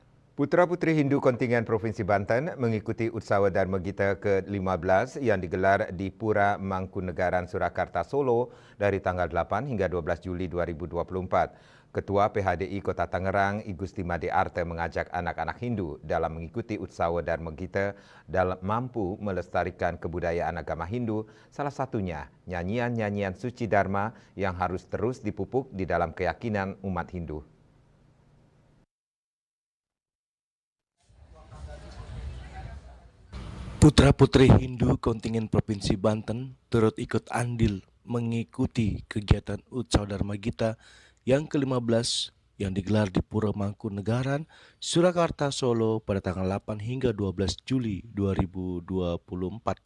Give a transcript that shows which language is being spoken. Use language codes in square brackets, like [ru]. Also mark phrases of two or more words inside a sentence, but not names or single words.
[id] Putra-putri Hindu kontingen Provinsi Banten mengikuti Utsawa Dharma Gita ke-15 yang digelar di Pura Mangkunegaran, Surakarta, Solo dari tanggal 8 hingga 12 Juli 2024. Ketua PHDI Kota Tangerang, I Gusti Made Arte mengajak anak-anak Hindu dalam mengikuti Utsawa Dharma Gita dalam mampu melestarikan kebudayaan agama Hindu, salah satunya nyanyian-nyanyian suci Dharma yang harus terus dipupuk di dalam keyakinan umat Hindu. Putra-putri Hindu kontingen Provinsi Banten turut ikut andil mengikuti kegiatan Utsawa Dharma Gita yang ke-15 yang digelar di Pura Mangkunegaran, Surakarta, Solo pada tanggal 8 hingga 12 Juli 2024.